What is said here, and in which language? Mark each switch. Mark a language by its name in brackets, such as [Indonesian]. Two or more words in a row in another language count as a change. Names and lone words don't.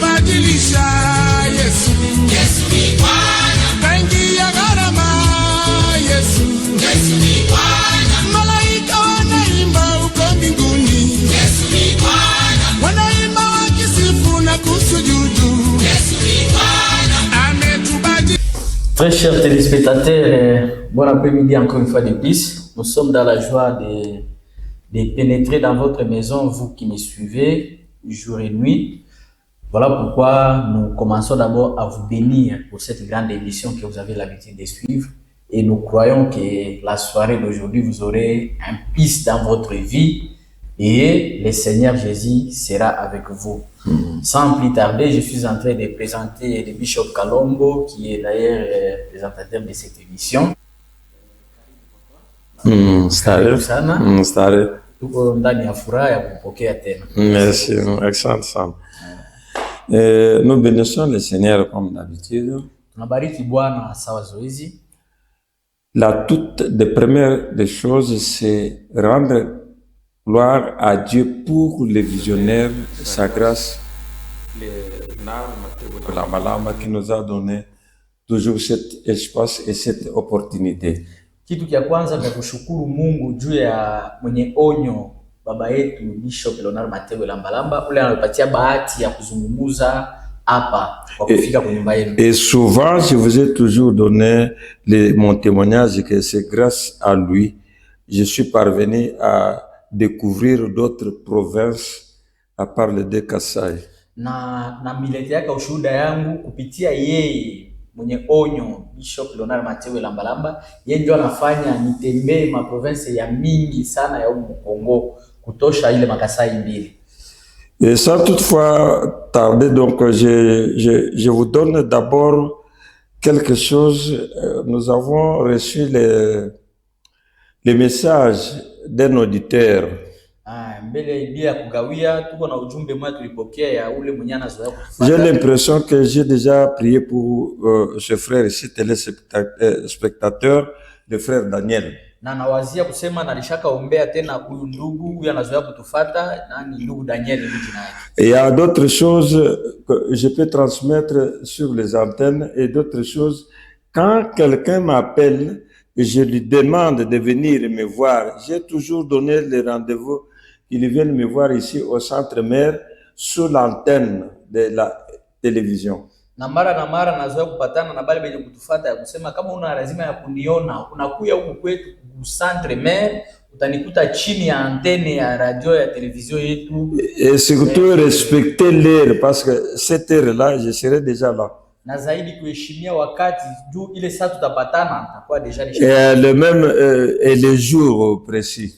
[Swahili] kubadilisha. Yesu, Yesu ni Bwana. Mengi ya gharama. Yesu, Yesu ni Bwana. Malaika wanaimba uko mbinguni. Yesu ni Bwana. Wanaimba wakisifu na kusujudu. Yesu ni Bwana. Ametubadilisha. [French] Très chers téléspectateurs, bon après-midi encore une fois de plus. Nous sommes dans la joie de pénétrer dans votre maison, vous qui me suivez jour et nuit. Voilà pourquoi nous commençons d'abord à vous bénir pour cette grande émission que vous avez l'habitude de suivre. Et nous croyons que la soirée d'aujourd'hui, vous aurez un piste dans votre vie et le Seigneur Jésus sera avec vous. Sans plus tarder, je suis en train de présenter le Bishop Kalombo, qui est d'ailleurs présentateur de cette émission. [Swahili] Tuko ndani ya furaha ya kupokea tena. [French] Merci, excellent Sam. Nous bénissons le Seigneur comme d'habitude. [Swahili] Tunabariki Bwana sawa zoezi. [French] La toute des premières des choses, c'est rendre gloire à Dieu pour les visionnaires, sa grâce, la Malama qui nous a donné toujours cet espace et cette opportunité. [Swahili] Kitu kia kwanza ni kushukuru Mungu juu ya mwenye onyo baba yetu Bishop Leonard Matebwe Lambalamba, ule anapatia bahati ya kuzungumza hapa kwa kufika kwa nyumba yenu. [French] Et souvent je vous ai toujours donné mon témoignage que c'est grâce à lui je suis parvenu à découvrir d'autres provinces à part le de Kasai. [Swahili] Na miletea ushuhuda yangu kupitia yeye mwenye onyo Bishop Leonard Matebwe Lambalamba, yeye ndio anafanya nitembee ma province ya mingi sana ya Kongo kutosha ile makasai mbili. [French] Et sans toutefois tarder, donc je vous donne d'abord quelque chose. Nous avons reçu les messages d'un auditeur. J'ai l'impression que j'ai déjà prié pour ce frère ici, téléspectateur, le frère Daniel. [Swahili] Na nawazia kusema nalishaka ombea tena huyu ndugu huyu anazoea kutufata nani ndugu Daniel ni jina yake. [French] Et il y a d'autres choses que je peux transmettre sur les antennes et d'autres choses. Quand quelqu'un m'appelle et je lui demande de venir me voir, j'ai toujours donné le rendez-vous qu'il vienne me voir ici au centre mère sous l'antenne de la télévision. [Swahili] Na mara nazoea kupatana na bale benye kutufata ya kusema kama una lazima ya kuniona unakuya huku kwetu [French] centre mère [Swahili] utanikuta chini ya antenne ya radio ya télévision yetu. [French] Et surtout respecter l'heure parce que cette heure là je serai déjà là. [Swahili] Na zaidi kuheshimia wakati juu ile saa tutapatana nitakuwa deja [French] et le même et le jour précis.